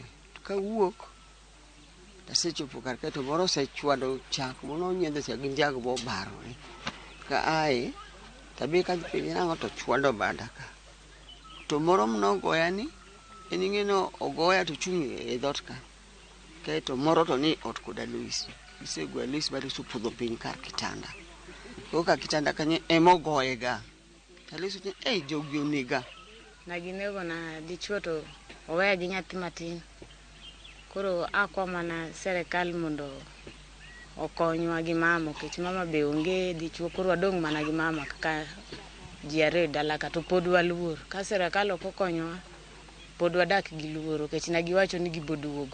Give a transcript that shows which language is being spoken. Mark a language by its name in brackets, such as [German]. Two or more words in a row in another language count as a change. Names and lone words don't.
[Luo (Kenya and Tanzania)] To kawuok tasechopo kar kae to moro osechwado chak mono nyiedho cha gi njag bo barore ka ae tabe ka penye nang'o to chwado bada ka to moro mnogoya ni en ing'eno ogoya to chung' e dhot ka kae to moro to ni ot kod Alois gisegwe Alois bado supudho piny kar kitanda ka kitanda kanye emogoye ga Alois ni jogi onega na ginego na dichuo to oweya gi nyathi matin koro akwa mana serikal mondo okonywa gi mama kech mama be onge dichuo koro wadong' mana gi mama kaka ji are dala ka to pod waluor ka serikal ok okonywa pod wadak gi luoro kech na giwacho ni giboduogo